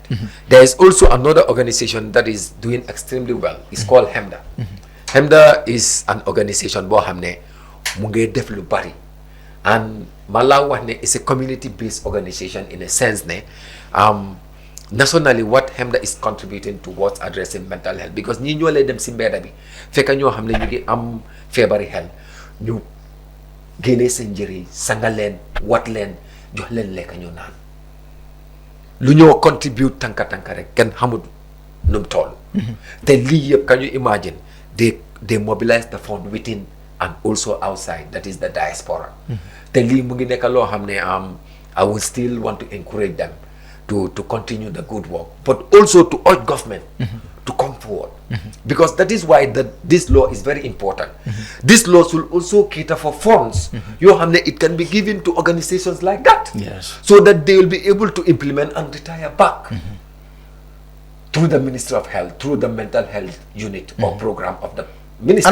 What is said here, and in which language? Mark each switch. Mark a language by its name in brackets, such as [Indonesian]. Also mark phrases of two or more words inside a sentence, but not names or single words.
[English] There is also another organization that is doing extremely well. It's called HEMDA. HEMDA is an organization, and Malawahne is a community-based organization in a sense. Nationally, what HEMDA is contributing towards addressing mental health, because [Wolof] ñi ñoo lay dem si mbedda bi fekk ñoo xam ne ñu ngi am feebari xel ñu génnee seen njëriñ sanga leen wat leen jox leen lekk ñu naan lu ñoo contribute tanka rek kenn xamul nu mu toll. te lii yëpp [English] can you imagine they mobilize the fund within and also outside, that is the diaspora. [Wolof] te lii mu ngi nekk loo xam ne [English] I will still want to encourage them to continue the good work, but also to urge government to come forward, because that is why this law is very important. This law will also cater for funds. It can be given to organizations like that, so that they will be able to implement and retire back through the Ministry of Health, through the mental health unit or program of the ministry.